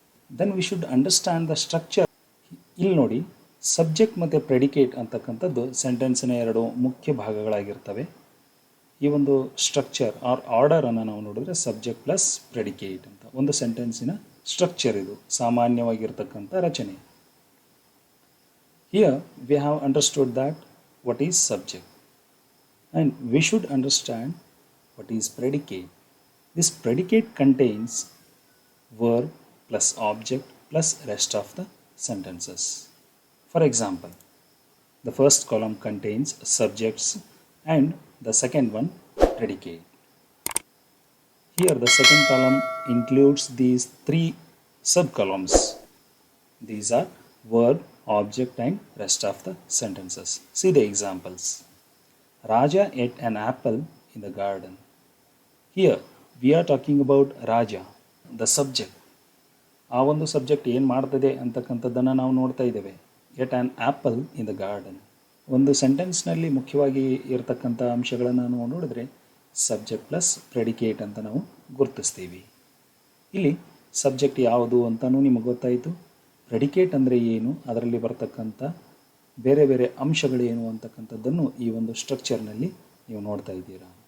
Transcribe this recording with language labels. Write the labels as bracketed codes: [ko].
[en] Then we should understand the structure. [kn] ಇಲ್ಲಿ ನೋಡಿ, subject ಮತ್ತು ಪ್ರೆಡಿಕೇಟ್ ಅಂತಕ್ಕಂಥದ್ದು ಸೆಂಟೆನ್ಸಿನ ಎರಡು ಮುಖ್ಯ ಭಾಗಗಳಾಗಿರ್ತವೆ. ಈ ಒಂದು ಸ್ಟ್ರಕ್ಚರ್ ಆರ್ ಆರ್ಡರನ್ನು ನಾವು ನೋಡಿದ್ರೆ ಸಬ್ಜೆಕ್ಟ್ ಪ್ಲಸ್ ಪ್ರೆಡಿಕೇಟ್ ಅಂತ ಒಂದು ಸೆಂಟೆನ್ಸಿನ ಸ್ಟ್ರಕ್ಚರ್, ಇದು ಸಾಮಾನ್ಯವಾಗಿರ್ತಕ್ಕಂಥ ರಚನೆ. [en] Here we have understood that what is subject and we should understand what is predicate. This predicate contains verb plus object plus rest of the sentences. For example, the first column contains subjects and the second one predicate. Here the second column includes these three subcolumns. These are verb, object and rest of the sentences. See the examples. Raja ate an apple in the garden. Here we are talking about Raja, the subject. [kn] ಆ ಒಂದು subject ಏನು ಮಾಡ್ತದೆ ಅಂತಕ್ಕಂಥದ್ದನ್ನು ನಾವು ನೋಡ್ತಾ ಇದ್ದೇವೆ. [en] Ate an apple in the garden. [kn] ಒಂದು ಸೆಂಟೆನ್ಸ್ನಲ್ಲಿ ಮುಖ್ಯವಾಗಿ ಇರತಕ್ಕಂಥ ಅಂಶಗಳನ್ನು ನಾವು ನೋಡಿದ್ರೆ ಸಬ್ಜೆಕ್ಟ್ ಪ್ಲಸ್ ಪ್ರೆಡಿಕೇಟ್ ಅಂತ ನಾವು ಗುರುತಿಸ್ತೀವಿ. ಇಲ್ಲಿ ಸಬ್ಜೆಕ್ಟ್ ಯಾವುದು ಅಂತಲೂ ನಿಮಗೆ ಗೊತ್ತಾಯಿತು. ಪ್ರೆಡಿಕೇಟ್ ಅಂದರೆ ಏನು, ಅದರಲ್ಲಿ ಬರ್ತಕ್ಕಂಥ ಬೇರೆ ಬೇರೆ ಅಂಶಗಳೇನು ಅಂತಕ್ಕಂಥದ್ದನ್ನು ಈ ಒಂದು ಸ್ಟ್ರಕ್ಚರ್ನಲ್ಲಿ ನೀವು ನೋಡ್ತಾ ಇದ್ದೀರಾ.